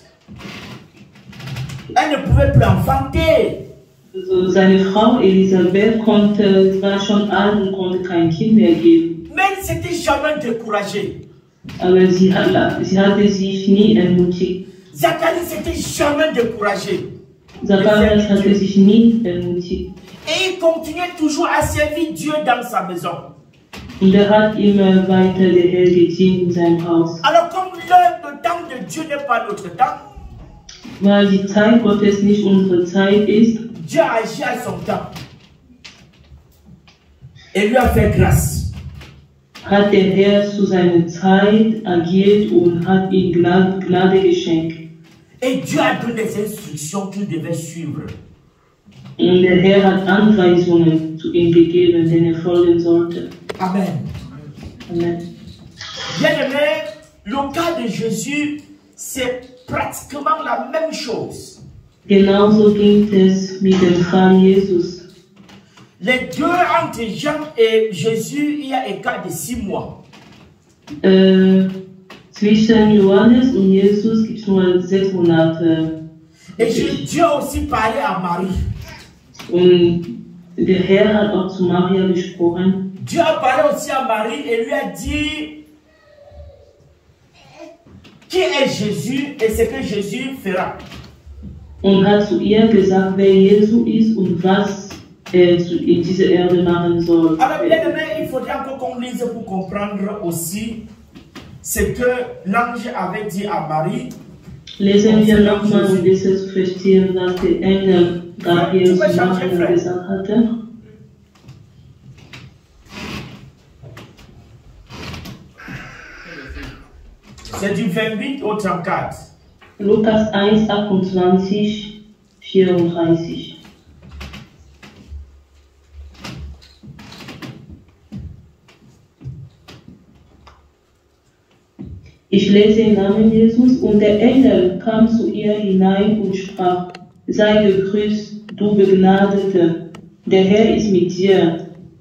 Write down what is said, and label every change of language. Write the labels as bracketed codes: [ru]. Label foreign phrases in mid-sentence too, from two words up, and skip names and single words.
[fr] Elle ne pouvait plus enfanter. [de] Also seine Frau Elisabeth war schon alt und konnte kein Kind mehr geben. [fr] Mais elle ne s'était jamais découragée. [de] Aber sie hatte sich nie ermutigt. [fr] Zacharie s'était jamais découragé. [de] Zacharias hatte sich nie ermutigt. [fr] Et il continuait toujours à servir Dieu dans sa maison. [de] Und hat immer weiter der Herr gedient in seinem Haus. [fr] Alors comme le temps de Dieu n'est pas notre temps, [de] Weil die Zeit Gottes nicht unsere Zeit ist, [fr] Dieu agit à son temps. Et lui a fait grâce. [de] hat der Herr zu seiner Zeit agiert und hat ihm Gnade geschenkt. [fr] Et Dieu a donné des instructions qu'il devait suivre. [de] Und der Herr hat Anweisungen zu ihm gegeben, denen er folgen sollte. [fr] Amen. [de] Amen. [fr] Bien aimé, le cas de Jésus, c'est pratiquement la même chose. [de] Genauso ging es mit dem Fall Jesus. [fr] Les deux entre Jean et Jésus, il y a un écart de 6 mois. [de] Zwischen Johannes und Jesus gibt es nur 6 Monate. [fr] Et Dieu a aussi parlé à Marie. [de] Und der Herr hat auch zu Maria gesprochen. [fr] Dieu a parlé aussi à Marie et lui a dit qui est Jésus et ce que Jésus fera. [de] Und hat zu ihr gesagt, wer Jesus ist und was er in dieser Erde machen soll. [fr] Alors bien aimé, il faudrait encore qu'on lise pour comprendre aussi ce que l'ange avait dit à Marie. [de] Lesen wir nochmal, um besser zu verstehen, was der Engel Gabriel zu Maria gesagt hatte. [fr] C'est du 28 au 34. [de] Lukas 1, 28, 34. Ich lese im Namen Jesus, und der Engel kam zu ihr hinein und sprach: Sei gegrüßt, du Begnadete, der Herr ist mit dir.